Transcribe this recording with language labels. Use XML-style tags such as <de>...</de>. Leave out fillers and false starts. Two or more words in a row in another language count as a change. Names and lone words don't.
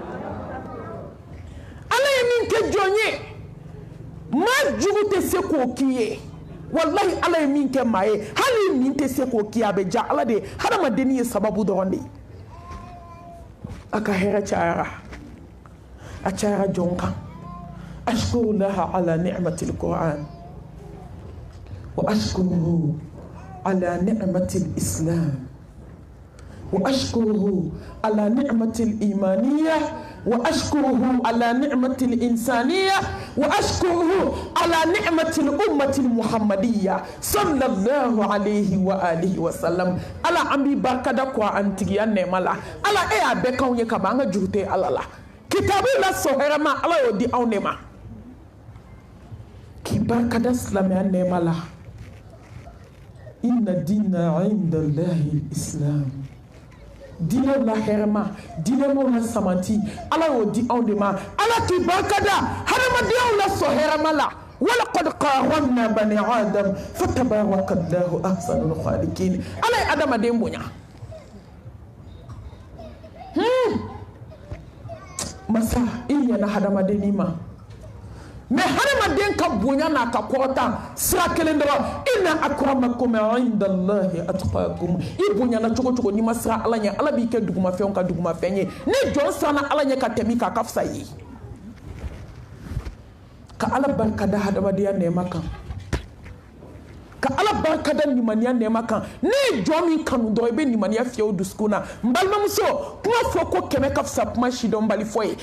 <bm>Ala ye min kɛ jɔn ye maa jugu tɛ se k'o k'i ye. Wallahi ala ye min kɛ maa ye hali nin tɛ se k'o k'i ye a bɛ ja ala de ye. Hadamadenni ye sababu dɔrɔn de ye. A ka hɛrɛ cayara a cayara jɔn kan.</bm> <ar>أشكر الله على نعمة القرآن وأشكره على نعمة الإسلام وأشكره على نعمة الإيمانية وأشكره على نعمة الإنسانية وأشكره على نعمة الأمة المحمدية صلى الله عليه وعلى آله وسلم.</ar> <bm>Ala an b'i barikada kɔ an tigiya nɛɛma la. Ala e y'a bɛɛ k'anw ye kaban an ka juru tɛ ala la. Kitabu la sɔhɛrɛma ala y'o di anw de ma. K'i barikada silamɛya nɛɛma la.</bm> <ar>إن الدين عند الله الإسلام.</ar> <bm>Dinɛw la hɛrɛma dinɛw la samati ala y'o di anw de ma. Ala k'i barikada hadamadenyaw la sɔhɛrɛma la.</bm> <ar>ولقد كرمنا بني آدم فتبارك الله أحسن الخالقين.</ar> <bm>Ala ye adamaden bonya. Masa i ɲɛna hadamadenni ma. Mais hadamaden ka bonya n'a ka kɔrɔta sira kelen dɔrɔn</bm> <ar>إن أكرمكم عند الله أتقاكم.</ar> <bm>I bonyana cogo cogo n'i ma siran ala ɲɛ ala b'i kɛ dugumafɛnw ka dugumafɛn ye. Ni jɔn siranna ala ɲɛ ka tɛmɛ k'a ka fisa ye. Ka ala barikada hadamadenya nɛɛma kan. Ka ala barikada nimaniya nɛɛma kan. Ne ye jɔn min kanu dɔrɔn i bɛ nimaniya fiyɛ o dusukun na. N balimamuso kuma fɔ ko kɛmɛ ka fisa kuma sidɔnbali fɔ ye.</bm>